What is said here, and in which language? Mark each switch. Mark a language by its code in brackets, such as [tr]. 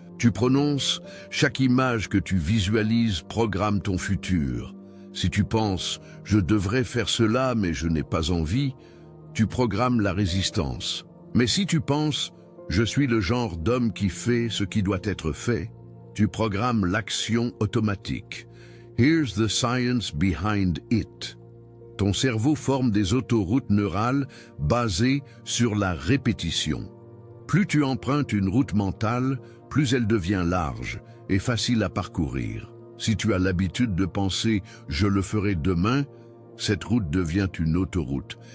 [fr] Tu prononces, chaque image que tu visualises programme ton futur. Si tu penses « je devrais faire cela mais je n'ai pas envie », tu programmes la résistance. Mais si tu penses « je suis le genre d'homme qui fait ce qui doit être fait », tu programmes l'action automatique. [en] Here's the science behind it. [fr] Ton cerveau forme des autoroutes neurales basées sur la répétition. Plus tu empruntes une route mentale, plus elle devient large et facile à parcourir. Si tu as l'habitude de penser « je le ferai demain », cette route devient une autoroute.